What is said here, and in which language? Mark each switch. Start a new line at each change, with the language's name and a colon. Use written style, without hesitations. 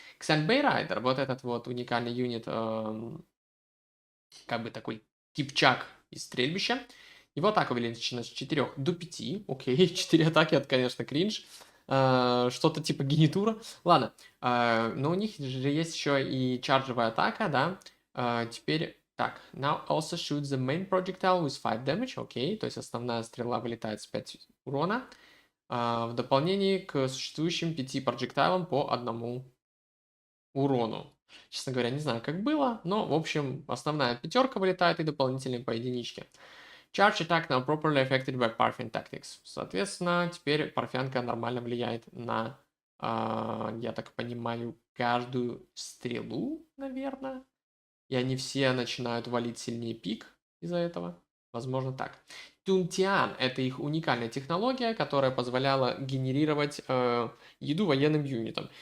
Russian: Ксен Бейрайдер, вот этот вот уникальный юнит, как бы такой типчак из стрельбища. Его атака увеличена с 4 до 5. Окей, 4 атаки, это, конечно, кринж. Что-то типа генитура. Ладно, но у них же есть еще и чарджевая атака, да. Теперь, так,
English: now also shoots the main projectile with 5 damage.
Russian: Окей, то есть основная стрела вылетает с 5 урона. В дополнении к существующим 5 проджектайлам по одному урону. Честно говоря, не знаю, как было, но, в общем, основная пятерка вылетает и дополнительные по единичке.
English: Charge attack now properly affected by Parthian tactics.
Russian: Соответственно, теперь парфянка нормально влияет на, я так понимаю, каждую стрелу, наверное. И они все начинают валить сильнее пик из-за этого. Возможно, так. Тунтиан – это их уникальная технология, которая позволяла генерировать еду военным юнитам.